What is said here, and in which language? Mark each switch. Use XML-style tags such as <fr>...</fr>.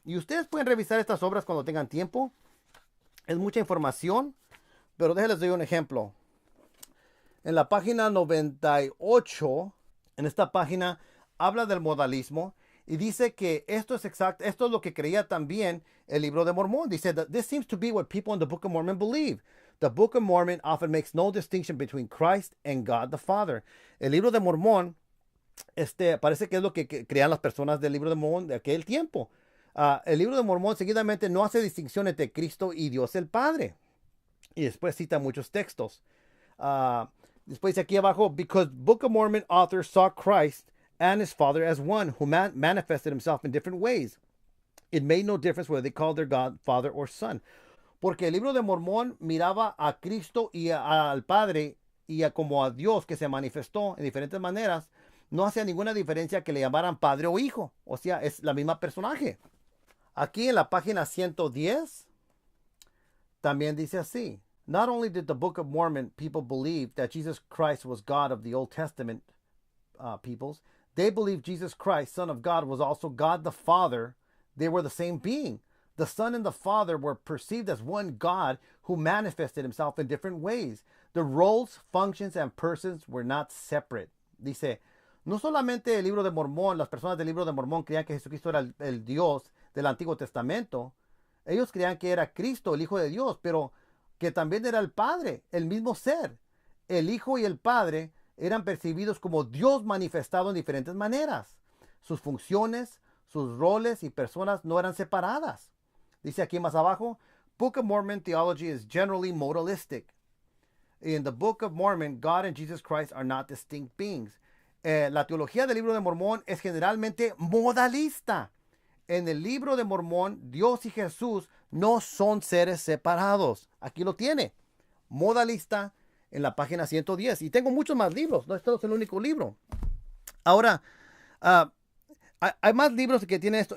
<es>Y ustedes pueden revisar estas obras cuando tengan tiempo. Es mucha información, pero déjenles doy un ejemplo. En la página 98, en esta página, habla del modalismo y dice que esto es exacto, esto es lo que creía también el libro de Mormón.</es> <en>Dice, this seems to be what people in the Book of Mormon believe. The Book of Mormon often makes no distinction between Christ and God the Father.</en> <es>El libro de Mormón, parece que es lo que creían las personas del libro de Mormón de aquel tiempo. El libro de Mormón seguidamente no hace distinción entre Cristo y Dios el Padre. Y después cita muchos textos. Después dice aquí abajo,</es> <en>because Book of Mormon authors saw Christ and his Father as one, who manifested himself in different ways. It made no difference whether they called their God Father or Son.</en> <es>Porque el libro de Mormón miraba a Cristo y al Padre y como a Dios que se manifestó en diferentes maneras. No hacía ninguna diferencia que le llamaran Padre o Hijo. O sea, es la misma personaje. Aquí en la página 110 también dice así.</es> <en>Not only did the Book of Mormon people believe that Jesus Christ was God of the Old Testament peoples, they believed Jesus Christ, Son of God, was also God the Father. They were the same being. The Son and the Father were perceived as one God who manifested himself in different ways. The roles, functions, and persons were not separate.</en> <es>Dice, no solamente el libro de Mormón, las personas del libro de Mormón creían que Jesucristo era el Dios del Antiguo Testamento. Ellos creían que era Cristo, el Hijo de Dios, pero que también era el Padre, el mismo ser. El Hijo y el Padre eran percibidos como Dios manifestado en diferentes maneras. Sus funciones, sus roles y personas no eran separadas. Dice aquí más abajo,</es> <en>Book of Mormon theology is generally modalistic. In the Book of Mormon, God and Jesus Christ are not distinct beings.</en> <es>La teología del libro de Mormón es generalmente modalista. En el libro de Mormón, Dios y Jesús no son seres separados. Aquí lo tiene. Modalista en la página 110. Y tengo muchos más libros. No, este es el único libro. Ahora, hay más libros que tienen esto.</es>